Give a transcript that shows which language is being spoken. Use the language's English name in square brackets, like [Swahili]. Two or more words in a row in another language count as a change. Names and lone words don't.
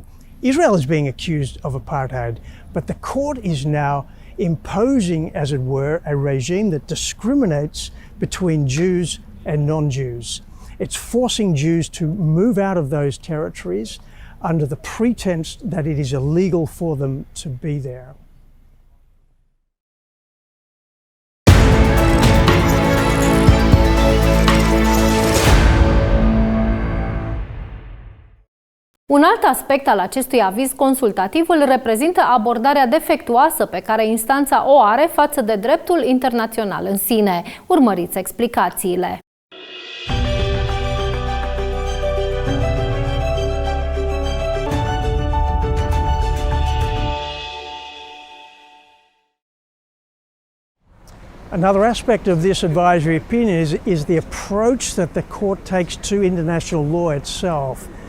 [English] Israel is being accused of apartheid, but the court is now imposing, as it were, a regime that discriminates between Jews and non-Jews. It's forcing Jews to move out of those territories under the pretense that it is illegal for them to be there. [Romanian] Un alt aspect al acestui aviz consultativ îl reprezintă abordarea defectuoasă pe care instanța o are față de dreptul internațional în sine. Urmăriți explicațiile. [English] Another aspect of this advisory opinion is the approach that the court takes to international law itself.